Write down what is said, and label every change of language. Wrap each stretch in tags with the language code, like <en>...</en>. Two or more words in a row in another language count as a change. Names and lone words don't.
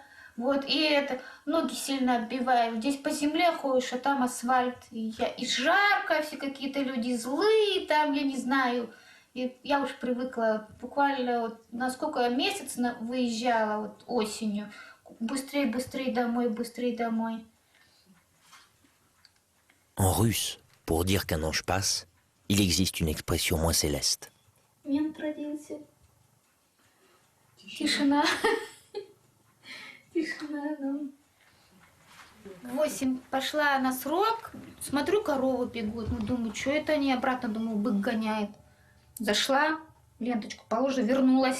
<ru>Вот, и это, ноги сильно отбивают. Здесь по земле ходишь, а там асфальт. И жарко, все какие-то люди злые, там, я не знаю. И я уж привыкла, буквально вот на сколько я месяц выезжала вот осенью. Быстрее, быстрее домой, быстрее домой.</ru> <fr>En russe, pour dire qu'un ange passe, il existe une expression moins céleste.</fr> <ru>Мент родился. Тишина. Тишина, ну. 8 пошла на срок, смотрю, коровы бегут. Ну, думаю, что это они? Обратно, думаю, бык гоняет. Зашла, ленточку положила, вернулась.</ru>